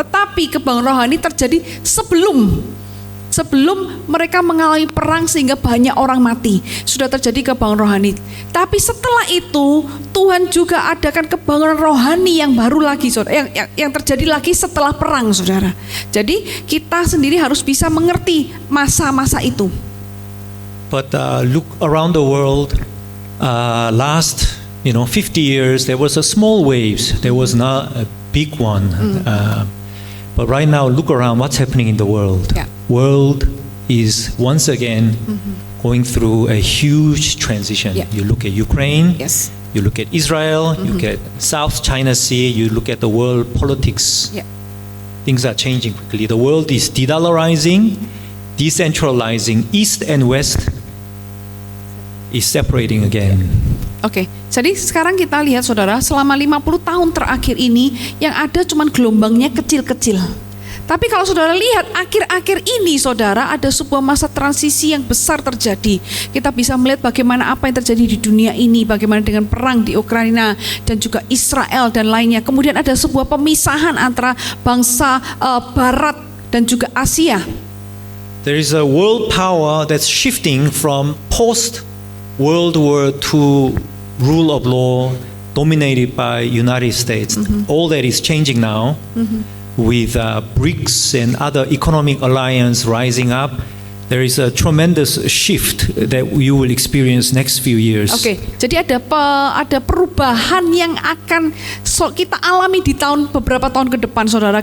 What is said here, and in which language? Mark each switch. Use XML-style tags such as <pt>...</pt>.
<id>Tetapi kebangunan rohani terjadi sebelum mereka mengalami perang sehingga banyak orang mati. Sudah terjadi kebangunan rohani. Tapi setelah itu Tuhan juga adakan kebangunan rohani yang baru lagi, saudara, yang terjadi lagi setelah perang, saudara. Jadi kita sendiri harus bisa mengerti masa-masa itu.</id> <en>But look around the world, last 50 years, there was a small waves. There was not a big one. But right now, look around what's happening in the world. Yeah. World is once again going through a huge transition. Yeah. You look at Ukraine, Yes. you look at Israel, you look at South China Sea, you look at the world politics.</en> <id>Ya.</id> <en>Things are changing quickly. The world is de-dollarizing, decentralizing. East and West is separating again.</en> <id>Oke, jadi sekarang kita lihat, saudara, selama 50 tahun terakhir ini yang ada cuman gelombangnya kecil-kecil. Tapi kalau saudara lihat akhir-akhir ini, saudara, ada sebuah masa transisi yang besar terjadi. Kita bisa melihat bagaimana apa yang terjadi di dunia ini, bagaimana dengan perang di Ukraina dan juga Israel dan lainnya. Kemudian ada sebuah pemisahan antara bangsa Barat dan juga Asia.</id> <en>There is a world power that's shifting from post-World War II rule of law dominated by United States. All that is changing now. With BRICS and other economic alliance rising up, there is a tremendous shift that you will experience next few years.</en> <id>Oke, jadi ada perubahan yang akan kita alami di beberapa tahun ke depan, saudara.</id>